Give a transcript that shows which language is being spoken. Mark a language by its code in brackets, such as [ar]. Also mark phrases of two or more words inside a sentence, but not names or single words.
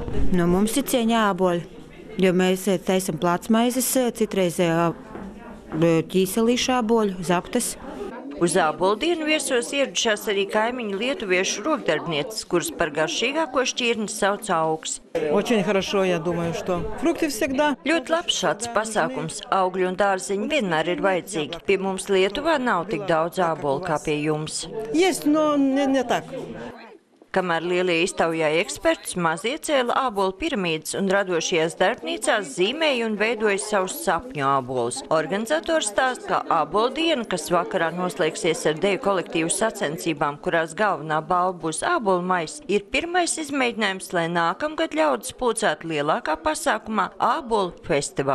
[lv] Mums ir cieņā āboļi, jo mēs taisam plātsmaizes, citreiz ķīselīšu āboļu, zaptes. Uz ābolu dienu viesos ieradušās arī kaimiņu lietuviešu rokdarbnieces, kuras par garšīgāko šķirni sauc augs. [ru] Очень хорошо, я думаю, что фрукты всегда. [lv] Ļoti labs šāds pasākums. Augļi un dārziņi vienmēr ir vajadzīgi. Pie mums Lietuvā nav tik daudz ābolu kā pie jums. [ru] Есть, но не так. [lv] Kamēr lielie iztaujāja ekspertus, mazie cēla ābolu piramīdas un radošajās darbnīcās zīmēja un veidoja savus sapņu ābolus. Organizators stāsta, ka ābolu diena, kas vakarā noslēgsies ar deju kolektīvu sacensībām, kurās galvenā balva būs ābolu maiss, ir pirmais izmēģinājums, lai nākamgad ļaudis pulcētu lielākā pasākumā ābolu festivālā.